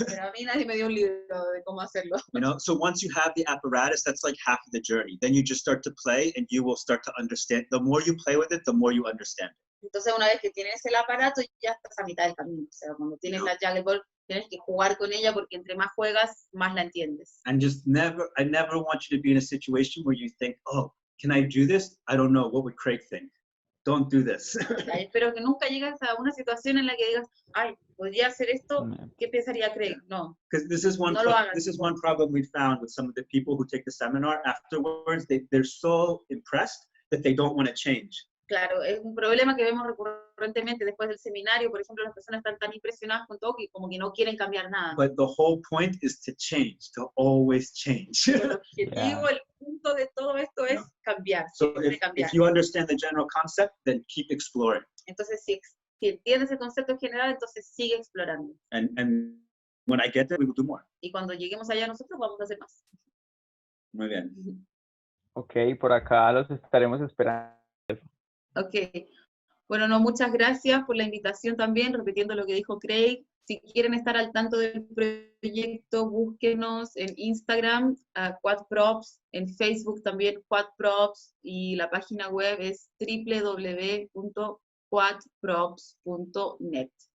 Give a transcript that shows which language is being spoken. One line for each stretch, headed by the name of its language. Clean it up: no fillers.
Spanish: Pero a mí nadie me dio un libro de cómo hacerlo.
English: You know, so once you have the apparatus, that's like half of the journey. Then you just start to play and you will start to understand. The more you play with it, the more you understand it.
Spanish: Entonces, una vez que tienes el aparato, ya estás a mitad del camino. O sea, cuando tienes la Juggling board, tienes que jugar con ella porque entre más juegas, más la entiendes.
English: And just I never want you to be in a situation where you think, oh, can I do this? I don't know. What would Craig think? Don't do this.
Spanish: Espero que nunca llegues a una situación en la que digas, ay, ¿podría hacer esto? ¿Qué pensaría Craig? No.
English: Because this is one problem we found with some of the people who take the seminar. Afterwards, they're so impressed that they don't want to change.
Spanish: Claro, es un problema que vemos recurrentemente después del seminario. Por ejemplo, las personas están tan impresionadas con todo que como que no quieren cambiar nada.
English: But the whole point is to change, to always change.
Spanish: El objetivo, el punto de todo esto es cambiar.
English: So if you understand the general concept, then keep exploring.
Spanish: Entonces, si entiendes el concepto general, entonces sigue explorando.
English: And when I get there, we will do more.
Spanish: Y cuando lleguemos allá nosotros vamos a hacer más. Muy bien. Ok, por acá los estaremos esperando. Ok, bueno, no, muchas gracias por la invitación también, repitiendo lo que dijo Craig. Si quieren estar al tanto del proyecto, búsquenos en Instagram, Cuat Props, en Facebook también Cuat Props, y la página web es www.cuatprops.net.